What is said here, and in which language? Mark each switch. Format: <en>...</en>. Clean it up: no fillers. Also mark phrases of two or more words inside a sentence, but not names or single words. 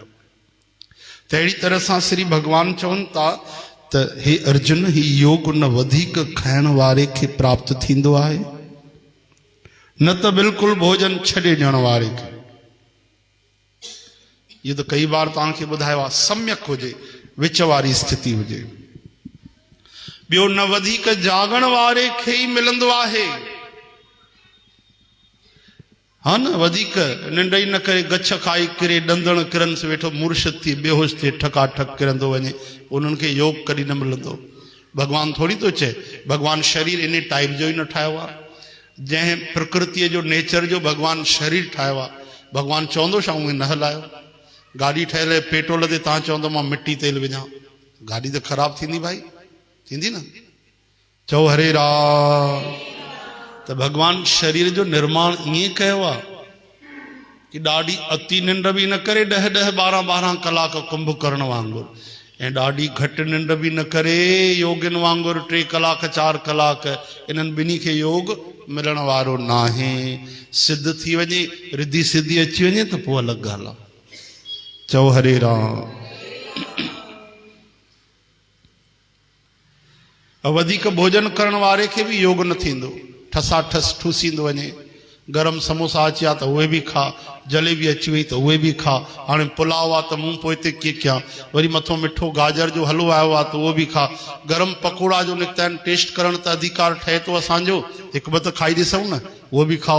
<sd>त अहिड़ी तरह सां श्री भगवान चवनि था त हे अर्जुन, ही योग न वधीक खाइण वारे खे प्राप्त थींदो आहे, न त बिल्कुलु भोजन छॾे ॾियण वारे खे। इहो त कई बार तव्हांखे ॿुधायो आहे। सम्यक हुजे, विच वारी स्थिति हुजे। ॿियो, न वधीक जागण वारे खे ई मिलंदो आहे। हा न, वधीक निंड ई न करे, गछ खाई किरे, ॾंदण किरन से वेठो मुर्शद थी बेहोश थिए, ठकाठक किरंदो वञे, उन्हनि खे योग कॾहिं न मिलंदो। भॻवान थोरी थो चए, भॻवान शरीर इन टाइप जो ई न ठाहियो आहे। जंहिं प्रकृतिअ जो, नेचर जो भॻवान शरीर ठाहियो आहे, भॻवान चवंदो छा उहे न हलायो। गाड़ी ठहियल आहे पेट्रोल ते तव्हां चवंदो मां मिट्टी तेल विझां, गाड़ी त ख़राब थींदी भाई, थींदी न। चओ हरे राम। त भगवान शरीर जो निर्माण ईअं कयो आहे कि ॾाढी अति निंड बि न करे 10-10, 12-12 कलाक कुंभकर्ण वांगुरु, ऐं ॾाढी घटि निंड बि न करे योगिन वांगुरु 3 कलाक 4 कलाक। इन्हनि ॿिन्ही खे योग मिलण वारो न आहे। सिद्ध थी वञे, रिद्धि सिद्धि अची वञे त पोइ अलॻि ॻाल्हि आहे। चओ हरे राम। वधीक भोजन करण वारे खे बि योग न थींदो, ठसाठस ठूसींदो वञे। गरम समोसा अचिया त उहे बि खा, जलेबी अची वई त उहे बि खा, हाणे पुलाव आहे त मूं पोइ हिते कीअं कयां, वरी मथो मिठो गाजर जो हलवो आयो आहे त उहो बि खा, गरम पकोड़ा जो निकिता आहिनि टेस्ट करण त अधिकार ठहे थो असांजो, हिकु ॿ त खाई ॾिसूं न, उहो बि खाओ।</sd>